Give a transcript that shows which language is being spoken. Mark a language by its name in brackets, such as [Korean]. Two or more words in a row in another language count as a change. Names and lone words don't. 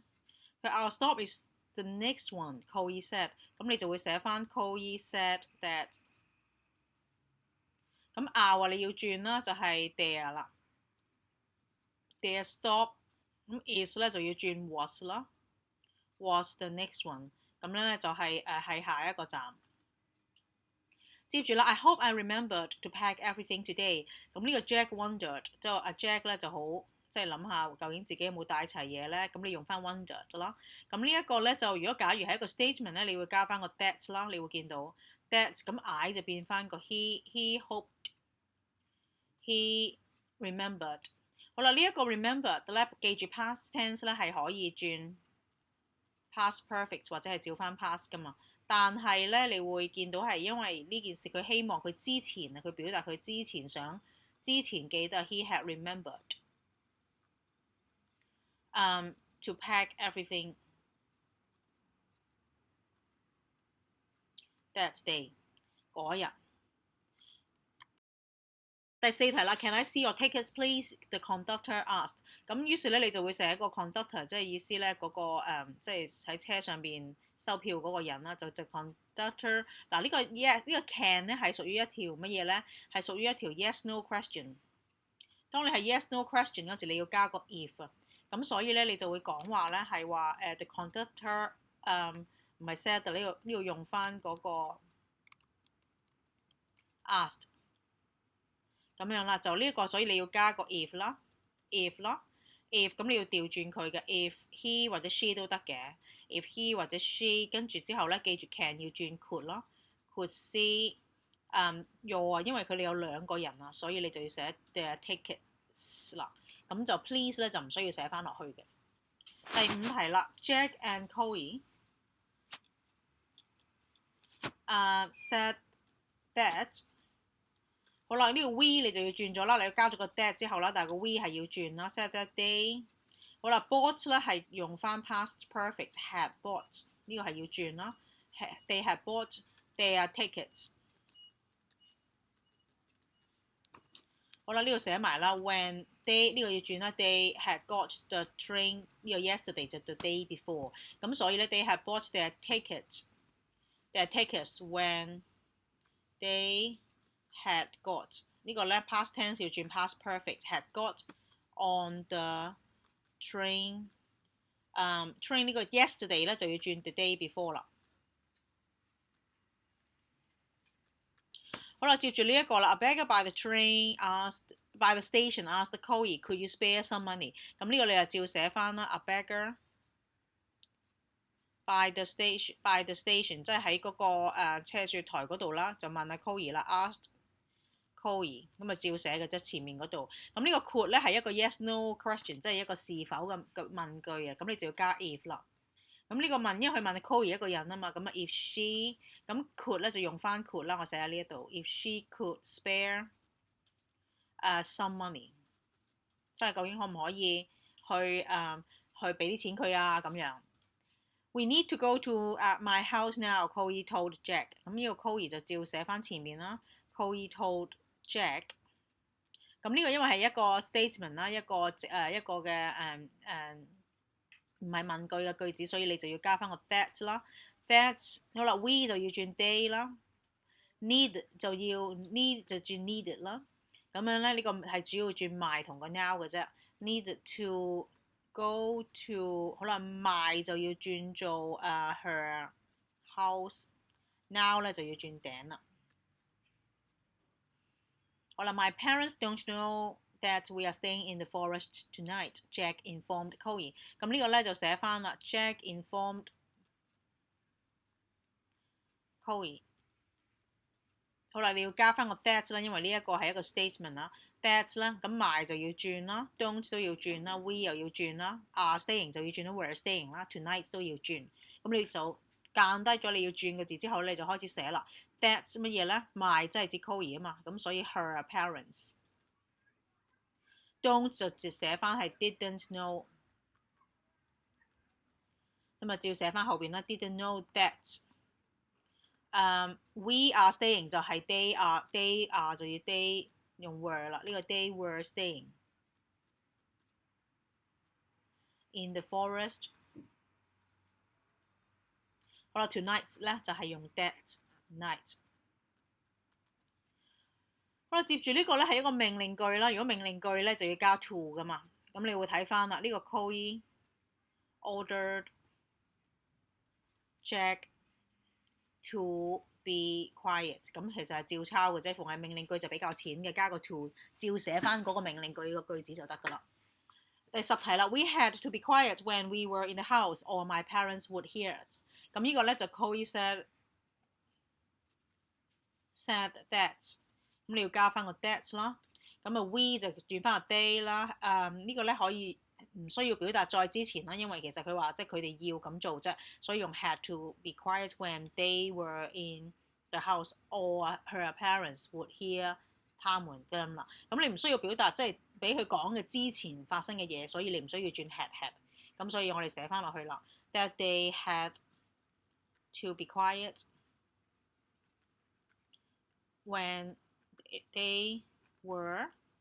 [Cantonese] 佢 [English] Our stop is the next one, Chloe said。 [Cantonese] 咁你就會寫翻 [English] Chloe said that。 [Cantonese] 咁咁 are 你要轉啦，就係 there 啦 ， [English] there stop。 [Cantonese] 咁 is 咧就要轉 was 啦 ， [English] was the next one。 [Cantonese] 咁樣咧就係下一個站。接住啦 ， [English] I hope I remembered to pack everything today。 [Cantonese] 咁呢個 [English] Jack wondered， [Cantonese] 即係阿 Jack 咧就好即係諗下究竟自己有冇帶齊嘢咧。咁你用翻 wondered 啦。咁呢一個咧就如果假如係一個 statement 咧，你會加翻個 that 啦，你會見到 that。咁 I 就變翻個 [English] he hoped，he remembered。 [Cantonese] 好啦，呢一個 remembered 咧，記住 [English] past tense [Cantonese] 咧係可以轉 [English] past perfect [Cantonese] 或者係照翻 past 噶嘛。但係咧，你會見到係因為呢件事佢希望佢之前啊，佢表達佢之前記得 [English] he had remembered to pack everything that day [Cantonese] 嗰日。第四題啦 [English] ，Can I see your tickets, please? The conductor asked。 [Cantonese] 咁於是咧，你就會寫一個 conductor， 即係意思咧嗰個即係喺車上邊收票嗰個人啦，就 [English] the conductor。 [Cantonese] 嗱呢個 yes 呢個 can 咧係屬於一條乜嘢咧？係屬於一條 [English] yes no question。 [Cantonese] 當你係 [English] yes no question [Cantonese] 嗰時，你要加個 if 啊。咁所以咧，你就會講話咧係話 [English] the conductor [Cantonese] 唔係 said 呢度用翻嗰個 asked。咁樣啦，就呢個，所以你要加個 if 啦，if 啦 ，if 咁你要調轉佢嘅 ， [English] if he [Cantonese] 或者 she 都得嘅 ， [English] if he [Cantonese] 或者 she 跟住之後咧，記住 can 要轉 could 咯 ， [English] could see your [Cantonese] 因為佢哋有兩個人啊，所以你就要寫 [English] their tickets [Cantonese] 啦，咁就 please 咧就唔需要寫翻落去嘅。第五題啦 [English] ，Jack and Chloe said that。 [Cantonese] 好啦，呢個 we 你就要轉咗啦，你要加咗個 that 之後啦，但係個 we 係要轉啦。 [English] Said that they， [Cantonese] 好啦 ，bought 咧係用翻 [English] past perfect had bought， [Cantonese] 呢個係要轉啦。 [English] They had bought their tickets。 [Cantonese] 好啦，呢度寫埋啦。 [English] When they [Cantonese] 呢個要轉啦 ， [English] they had got the train [Cantonese] 呢個 yesterday 就 [English] the day before， [Cantonese] 咁所以咧 [English] they had bought their tickets when they had got [Cantonese] 呢個咧 [English] past tense [Cantonese] 要轉 [English] past perfect had got on the train，train [Cantonese] 呢個 yesterday 咧就要轉 [English] the day before [Cantonese] 啦。好啦，接住呢一個啦 [English] ，a beggar by the station asked Chloe could you spare some money？ [Cantonese] 咁呢個你就照寫翻啦 ， [English] a beggar by the station [Cantonese] 即係喺嗰個車雪台嗰度啦，就問阿 Chloe 啦 ， [English] asked Chloe [Cantonese] 咁啊照寫嘅啫，前面嗰度。咁呢個 could 咧係一個 [English] yes no question， [Cantonese] 即係一個是否嘅問句啊。咁你就要加 if 啦。咁呢個問，因為佢問 Chloe 一個人啊嘛，咁啊 [English] if she [Cantonese] 咁 could 咧就用翻 could 啦，我寫喺呢一度。 [English] If she could spare some money， [Cantonese] 即係究竟可唔可以去俾啲錢佢啊咁樣。 [English] We need to go to my house now, Chloe told Jack。 [Cantonese] 咁呢個 Chloe 就照寫翻前面啦。 [English] Chloe told Jack。 [Cantonese] 咁呢個因為係一個 statement 啦，一個嘅唔係問句嘅句子，所以你就要加翻個 that 啦。That's 好啦 ，we 就要轉 they 啦 ，need 就轉 needed 啦。咁樣咧，呢個係主要轉 my 同個 now 嘅啫。 [English] Need to go to [Cantonese] 好啦 ，my 就要轉做 [English] her house， [Cantonese] now 咧就要轉頂啦。好啦 [English] ，My parents don't know that we are staying in the forest tonight, Jack informed Chloe。 [Cantonese] 咁呢個咧就寫翻啦 ， [English] Jack informed Chloe。 [Cantonese] 好啦，你要加翻個 that 啦，因為呢一個係一個 statement 啦。that 啦，咁 my 就要轉啦 ，don't 都要轉啦 ，we 又要轉啦 ， [English] are staying [Cantonese] 就要轉啦 ， [English] we're staying [Cantonese] 啦 ，tonight 都要轉。咁你就間低咗你要轉嘅字之後你就開始寫啦。That's 乜嘢咧 ？my 即係指 Chloe 啊嘛，咁所以 [English] her parents。 [Cantonese] don't 就寫翻係 [English] didn't know， [Cantonese] 咁啊照寫翻後邊啦 ， [English] didn't know that。 we are staying [Cantonese] 就係 [English] they are [Cantonese] 就要 they 用 were 啦，呢個 [English] they were staying in the forest。 [Cantonese] 好啦 ，tonight 咧就係用 [English] that night。 [Cantonese] 好啦，接住呢個咧係一個命令句啦。如果命令句咧就要加 to 噶嘛，咁你會睇翻啦。呢個 [English] Chloe ordered Jack to be quiet， [Cantonese] 咁其實係照抄嘅啫，逢係命令句就比較淺嘅，加個 to 照寫翻嗰個命令句呢個句子就得噶啦。第10題啦 [English] ，We had to be quiet when we were in the house, or my parents would hear us。 [Cantonese] 咁呢個咧就 [English] Chloe said that， [Cantonese] 咁你要加翻個 that 啦。咁啊 we 就轉翻個 they 啦。呢個咧可以唔需要表達在之前啦，因為其實佢話即係佢哋要咁做啫，所以用 [English] had to be quiet when they were in the house, or her parents would hear [Cantonese] 他們 them 啦。咁你唔需要表達即係俾佢講嘅之前發生嘅嘢，所以你唔需要轉 had。咁所以我哋寫翻落去啦。 [English] That they had to be quiet when they were